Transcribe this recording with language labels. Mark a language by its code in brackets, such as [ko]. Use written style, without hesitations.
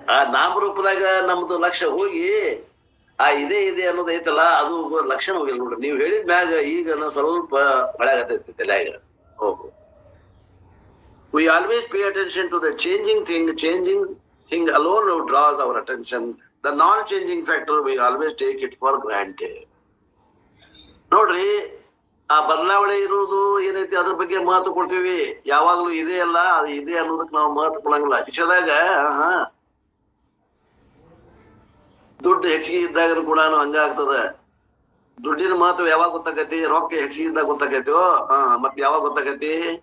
[kn] ಆ ನಾಮರೂಪದಾಗ ನಮ್ದು ಲಕ್ಷ್ಯ ಹೋಗಿ ಆ ಇದೆ ಇದೆ ಅನ್ನೋದು ಐತಲ್ಲ ಅದು ಲಕ್ಷಣ ಹೋಗಿಲ್ಲ ನೋಡ್ರಿ. ನೀವ್ ಹೇಳಿದ ಮ್ಯಾಗ ಈಗ ಸ್ವಲ್ಪ ಮಳೆ ಆಗತೈತಿ ತಲೆಯಾಗ. [en] ಓಹೋ, we always pay attention to the changing thing alone draws our attention. The non-changing factor we always take it for granted. [kn] ನೋಡ್ರಿ, ಆ ಬದಲಾವಣೆ ಇರುವುದು ಏನೈತಿ ಅದ್ರ ಬಗ್ಗೆ ಮಹತ್ವ ಕೊಡ್ತೀವಿ. ಯಾವಾಗ್ಲೂ ಇದೆ ಅಲ್ಲ, ಅದು ಇದೆ ಅನ್ನೋದಕ್ಕೆ ನಾವು ಮಹತ್ವ ಕೊಡಂಗಿಲ್ಲ. ವಿಷಯದಾಗ ದುಡ್ಡು ಹೆಚ್ಚಿಗೆ ಇದ್ದಾಗ ಕೂಡ ಹಂಗ ಆಗ್ತದ. ದುಡ್ಡಿನ ಮಹತ್ವ ಯಾವಾಗ ಗೊತ್ತಾಗೈತಿ? ರೊಕ್ಕ ಹೆಚ್ಚಿಗೆ ಇದ್ದಾಗ ಗೊತ್ತಾಗೈತೋ. ಮತ್ ಯಾವಾಗ ಗೊತ್ತಾಗೈತಿ?